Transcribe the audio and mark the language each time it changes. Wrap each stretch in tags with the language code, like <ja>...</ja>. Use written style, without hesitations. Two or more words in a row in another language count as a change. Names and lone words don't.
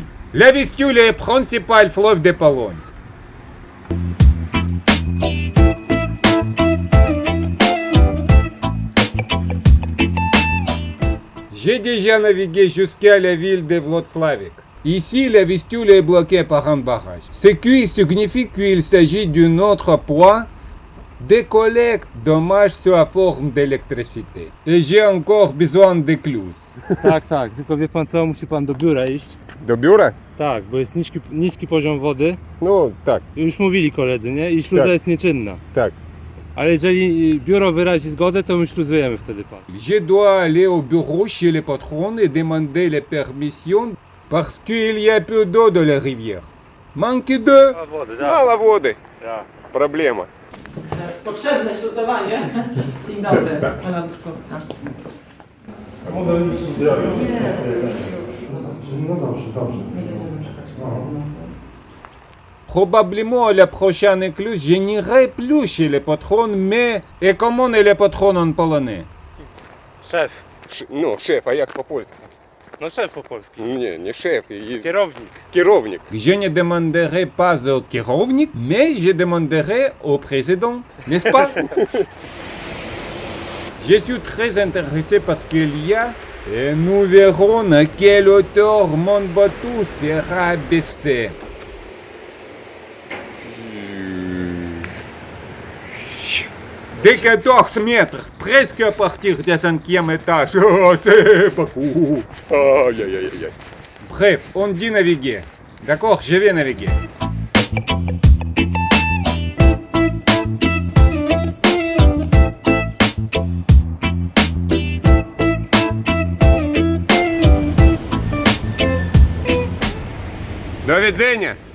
<fr>La Vistule est le principal fleuve de Pologne. J'ai déjà navigué jusqu'à la ville de Włocławek. Ici, la Vistule est bloquée par un barrage. Ce qui signifie qu'il s'agit d'un autre point de collecte dommages sous la forme d'électricité. Et j'ai encore besoin de clous.</fr> <pl>Tak, tylko wie pan co, musi pan do biura iść. Do biura? Tak, bo jest niski poziom wody. No, tak, Już mówili koledzy, nie? I śluza Tak. jest nieczynna. tak. Ale jeżeli biuro wyrazi zgodę, to my śluzujemy wtedy pan.</pl> <fr>Je dois aller au bureau chez le patron et demander les permissions parce qu'il y a peu d'eau dans la rivière. Manque d'eau.</fr> <pl>Wody,</pl> <ru>Мало воды.</ru> <pl>tak.</pl> <ru>Проблема.</ru> <pl>Potrzebne śluzowanie. Dzień dobry, Ola Duszkowska. No dobrze. Nie będziemy czekać.</pl> <fr>Probablement la prochaine écluse, je n'irai plus chez le patron, mais et comment est le patron en polonais?</fr> <pl>Szef.</pl> <uk>Ну, шеф, а як по-польськи?</uk> <pl>No szef po polsku.</pl> <uk>Не шеф,</uk> <pl>Kierownik.</pl> <uk>керівник.</uk> <fr>Je ne demanderai pas au kierovnik, mais je demanderai au président, n'est-ce pas? Je suis très intéressé parce qu'il y a, et nous verrons à quelle hauteur mon bateau sera baissé. De 14 mètres, presque à partir du 5e étage. Oh, c'est beaucoup. Ай-яй-яй-яй. Bref, on dit naviguer. D'accord, je vais naviguer.</fr> <pl>До widzenia.</pl>